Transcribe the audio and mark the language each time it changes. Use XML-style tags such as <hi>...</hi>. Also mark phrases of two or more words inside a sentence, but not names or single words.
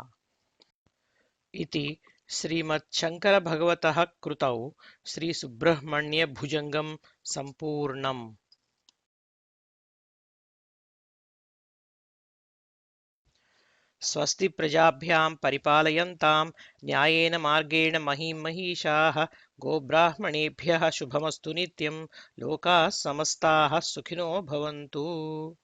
<sa>ఇది శ్రీమచ్చంకర భగవతః కృతౌ శ్రీ సుబ్రహ్మణ్య భుజంగం సంపూర్ణం. స్వస్తి ప్రజాభ్యాం పరిపాలయంతాం న్యాయేన మార్గేణ మహీం మహీషాః. గోబ్రాహ్మణేభ్యః శుభమస్తు నిత్యం. లోకాః సమస్తాః సుఖినో భవంతు.</sa>